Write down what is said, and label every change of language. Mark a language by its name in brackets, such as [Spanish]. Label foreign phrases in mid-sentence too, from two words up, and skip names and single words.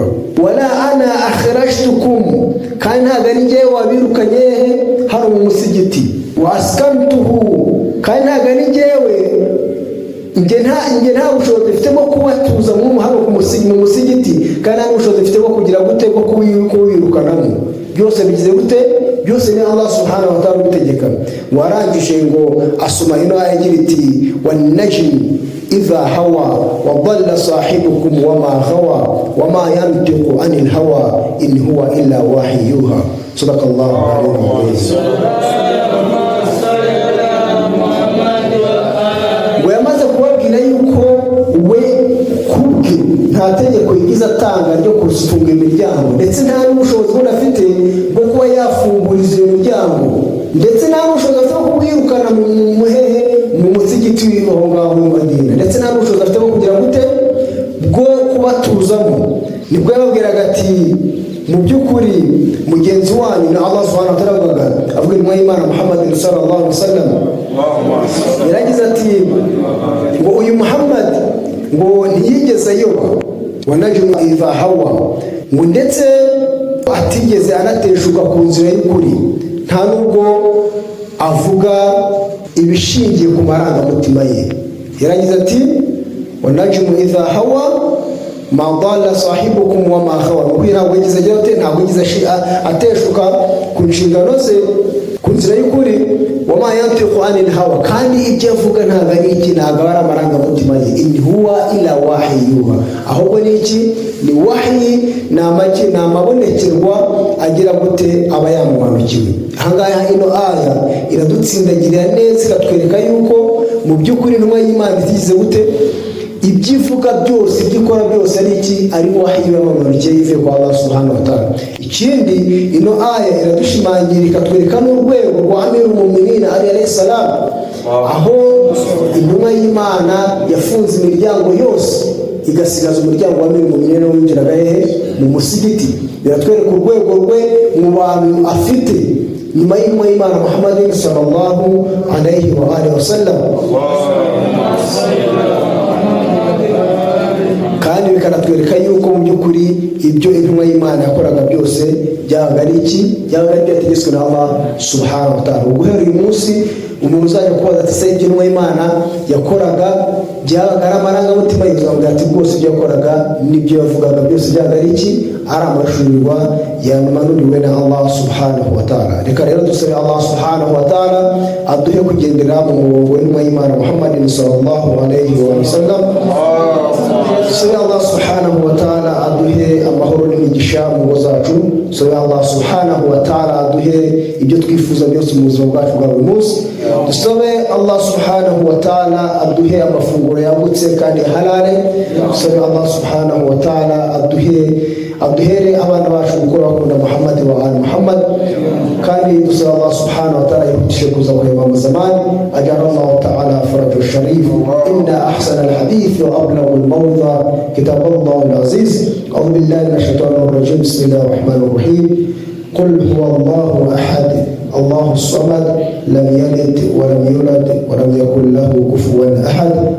[Arabic] ولا أنا أخرجتكم, [Kinyarwanda] kandi ntabwo ari njyewe wabirukanye hano mu musigiti, waskantuhu, kandi ntabwo ari njyewe, njye nta bushobozi mfite bwo kubatuza hano mu musigiti, kandi nta bushobozi mfite bwo kugira gute, bwo kuwirukanamo. Byose bigize gute, byose ni Allah [Arabic] سبحانه وتعالى [Kinyarwanda] ubitegeka. Warangije ngo asoma ino aya igira iti [Arabic] والنجم إذا هوى وضل صاحبكم وما غوى وما ينطق عن الهوى إن هو إلا وحي يوحى. صدق الله عليه [Kinyarwanda] ngo yamaze kubabwira yuko we kubwe nta tegeko yigize atanga ryo kufunga imiryango, ndetse nta n'ubushobozi bwo afite bwo kuba yafunguriza iyo miryango, ndetse nta n'ubushobozi afite bwo kubwirukana mu musigiti w'aho ngaho mu Madina, ndetse nta n'ubushobozi afite bwo kugira gute bwo kubatuzamo. Nibwo yababwiraga ati mu by'ukuri mugenzi wanyu na Allah [Arabic] سبحانه وتعالى [Kinyarwanda] avuga intumwa y'Imana Muhammad [Arabic] صلى الله عليه وسلم [Kinyarwanda] yaragize ati ngo uyu Muhammad ngo ntiyigeze ayoba [Arabic] والنجم إذا هوى, [Kinyarwanda] ngo ndetse atigeze anateshuka ku nzira y'ukuri, nta nubwo avuga ibishingiye ku marangamutima ye. Yaragize ati [Arabic] والنجم إذا هوى ما ضل صاحبكم وما غوى, [Kinyarwanda] ngo ntabwo yagize agira ntabwo yagize ateshuka ku nshingano ze ku nzira y'ukuri, [Arabic] وما ينطق عن الهوى, [Kinyarwanda] kandi ibyo avuga ntabwo ari iki, ntabwo ari amarangamutima ye. [Arabic] إن هو إلا وحي يوحى, [Kinyarwanda] ahubwo ni iki, ni wahyi, ni amabonekerwa agira gute aba yamuhanukiwe. Ahangaha ino aya iradutsindagirira neza, iratwereka yuko mu by'ukuri intumwa y'Imana igize gute ibyivuga byose, ibyo ikora byose ari iki, ari wahyi w'amanukiye yivuye kwa Allah [Arabic] سبحانه وتعالى. [Kinyarwanda] Ikindi ino aya iradushimangira ikatwereka n'urwego rwa Amirul Mu'minin Ali [Arabic] عليه السلام, [Kinyarwanda] aho intumwa y'Imana yafunze imiryango yose igasigaza umuryango wa Amirul Mu'minin winjiraga hehe mu musigiti. Biratwereka urwego rwe mu bantu afite nyuma y'intumwa y'Imana Muhammad [Arabic] صلى الله عليه وآله وسلم. [Kinyarwanda] Kandi bikanatwereka yuko mu by'ukuri ibyo intumwa y'Imana yakoraga byose byabaga ari iki, byabaga ari byategetswe na Allah [Arabic] سبحانه وتعالى. [Kinyarwanda] Guhera uyu munsi umuntu uzajya kubaza ati se ibyo intumwa y'Imana yakoraga byabaga ari amarangamutima y'ubuzima ati rwose ibyo yakoraga n'ibyo yavugaga byose byabaga ari iki, ari amashurirwa yamanuriwe na Allah [Arabic] سبحانه وتعالى. [Kinyarwanda] Reka rero dusabe Allah [Arabic] سبحانه وتعالى [Kinyarwanda] aduhe kugendera mu murongo w'intumwa y'Imana Muhammad [Arabic] صلى الله عليه وسلم. [Kinyarwanda] Dusabe Allah [Arabic] سبحانه وتعالى [Kinyarwanda] aduhe amahoro n'imigisha mu ngo zacu. Dusabe Allah [Arabic] سبحانه وتعالى [Kinyarwanda] aduhe ibyo twifuza byose mu buzima bwacu bwa buri munsi. Dusabe Allah [Arabic] سبحانه وتعالى [Kinyarwanda] aduhe amafunguro yagutse kandi halale. Dusabe Allah [Arabic] سبحانه وتعالى [Kinyarwanda] aduhere abana bacu gukora bakunda [Arabic] محمد وآل محمد, [Kinyarwanda] kandi dusaba Allah [Arabic] سبحانه وتعالى [Kinyarwanda] yihutishe kuza guhema mu zamani. [Arabic] عجل الله تعالى فرجه الشريف إن أحسن الحديث وأبلغ الموعظة كتاب الله العزيز. أعوذ بالله من الشيطان الرجيم بسم الله الرحمن الرحيم قل هو الله أحد الله الصمد لم يلد ولم يولد ولم يكن له كفوا أحد.